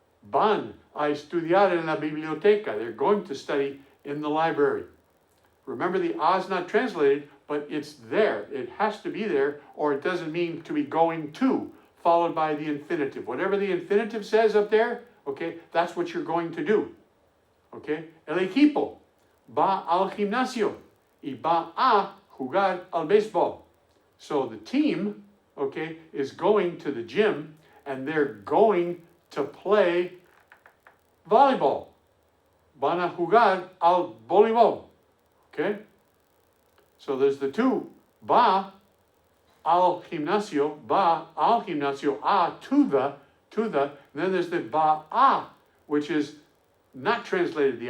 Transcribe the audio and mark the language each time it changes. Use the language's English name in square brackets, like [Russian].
[Spanish] Van a estudiar en la biblioteca. [English] They're going to study in the library. Remember, the a is not translated, but it's there. It has to be there, or it doesn't mean to be going to, followed by the infinitive. Whatever the infinitive says up there, okay, that's what you're going to do. Okay? [Spanish] El equipo va al gimnasio y va a jugar al béisbol. [English] So the team, okay, is going to the gym and they're going to play volleyball. [Spanish] Van a jugar al voleibol. [English] Okay? So there's the two. [Spanish] Va al gimnasio, [English] a, to the, and then there's the va a, which is not translated.